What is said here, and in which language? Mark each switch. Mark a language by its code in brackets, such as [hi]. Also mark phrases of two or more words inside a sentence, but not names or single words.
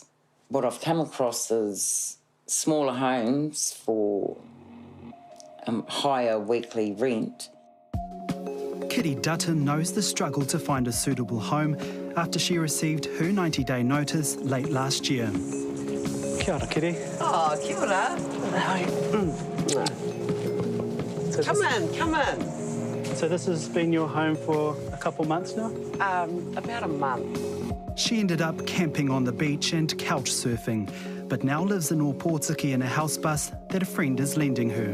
[en] What I've come across is smaller homes for higher weekly rent. Kitty Dutton knows the struggle to find a suitable home after she received her 90-day notice late last year. [mi] Kia ora, Kitty. Oh, kia ora. [en] So Come in. So this has been your home for a couple months now? About a month. She ended up camping on the beach and couch surfing, but now lives in Ōpōtiki in a house bus that a friend is lending her.